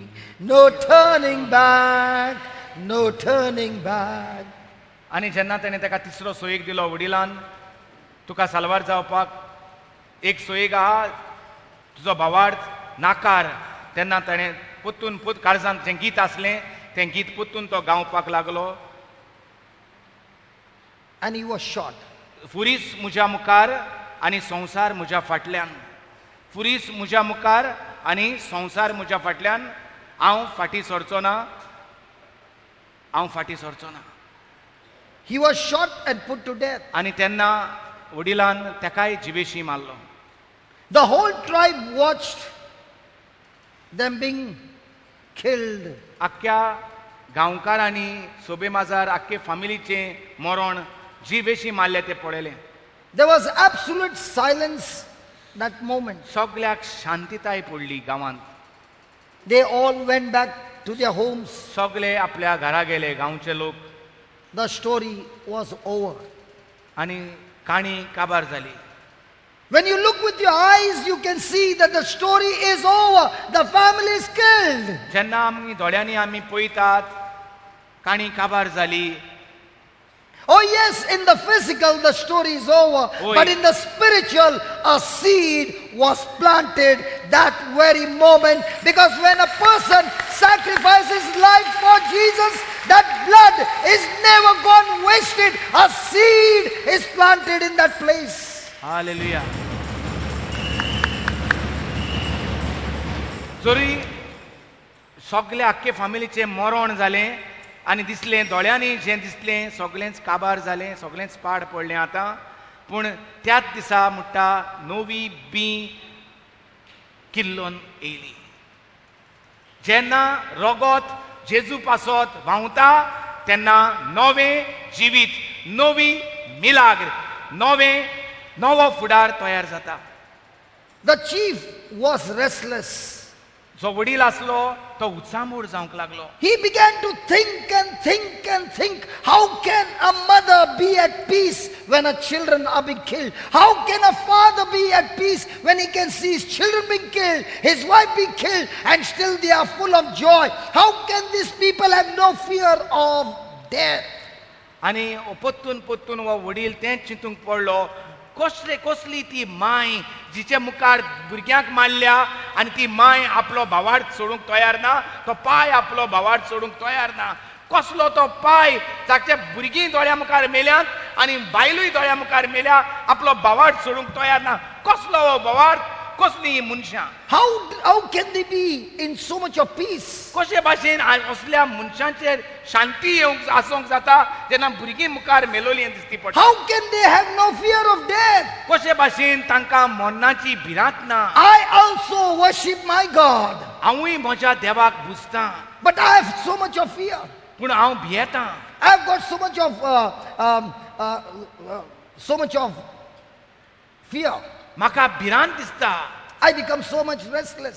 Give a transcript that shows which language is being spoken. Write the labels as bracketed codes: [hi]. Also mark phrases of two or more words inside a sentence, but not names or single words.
[en] No turning back, no turning back. [kok] आनी जेन्ना ताणें ताका तिसरो सोयेक दिलो वडिलान तुका साल्वार जावपाक एक सोयेक आहा तुजो भावार्थ नाकार तेन्ना ताणें पोत्तून काळजांत जें गीत आसलें तें गीत पोत्तून तो गावपाक लागलो. [en] And he was shot. [kok] फुरीस म्हज्या मुखार आनी संवसार म्हज्या फाटल्यान. फुरीस म्हज्या मुखार आनी संवसार म्हज्या फाटल्यान हांव फाटीं सरचो ना हांव फाटीं सरचो ना. [en] He was shot and put to death. [kok] आनी तेन्ना वडिलान तेकाय जिवेशी मारलो. [en] The whole tribe watched them being killed. [kok] आख्ख्या गांवकारांनी सोबे माजार आख्खे फामिलीचें मरण जिवेशी मारले ते पळयलें. [en] There was absolute silence that moment. [kok] सगळ्याक शांतीताय पडली गांवांत. [en] They all went back to their homes. [kok] सगळे आपल्या घरा गेले गांवचे लोक. [en] The story was over. [kok] आनी काणी काबार जाली. [en] When you look with your eyes, you can see that the story is over. The family is killed. [kok] जेन्ना आमी दोळ्यांनी आमी पळयतात काणी काबार जाली. [en] Oh yes, in the physical the story is over, Oi. but in the spiritual a seed was planted that very moment, because when a person sacrifices life for Jesus, that blood is never gone wasted. A seed is planted in that place. [kok] हालेलुया. जरी सगळे आख्खे फामिलीचें मरण जालें आनी दिसलें दोळ्यांनी जें दिसलें सगळेंच काबार जालें सगळेंच पाड पडलें आतां पूण त्याच दिसा म्हणटा नवी बी किल्लोन येयली. जेन्ना रगत जेजू पासत व्हांवता तेन्ना नवें जिवीत, नवी मिलाग्र, नवो फुडार तयार जाता. [en] The chief was restless. [kok] जो वडील आसलो तो उत्सामोड जावंक लागलो. [en] He began to think and think and think. How can a mother be at peace when her children are being killed? How can a father be at peace when he can see his children being killed, his wife being killed, and still they are full of joy? How can these people have no fear of death? [kok] आनी पोत्तून पोत्तून हो वडील तेंच चिंतूंक पडलो, कसली ती माय जिचे मुखार भुरग्यांक मारल्या आनी ती माय आपलो भावार्थ सोडूंक तयार ना, तो पाय आपलो भावार्थ सोडूंक तयार ना. कसलो तो पाय जाचे भुरगीं दोळ्या मुखार मेल्यात आनी बायलूय दोळ्या मुखार मेल्या, आपलो भावार्थ सोडूंक तयार ना. कसलो हो भावार्थ, कसली ही मनशां. [en] How can they be in so much of peace? [kok] कशे भाशेन असल्या मनशांचेर शांती येवंक आसूंक जाता जेन्ना भुरगीं मुखार मेलोलीं दिसती पडटा. [en] How can they have no fear of death? [kok] कशे भाशेन तांकां मरणाची भिरांत ना. [en] I also worship my God, [kok] हांवूय म्हज्या देवाक बुजतां, [en] but I have so much of fear. [kok] पूण हांव भियेतां. [en] I've got so much of fear. [kok] म्हाका भिरांत दिसता, [en] I become so much restless.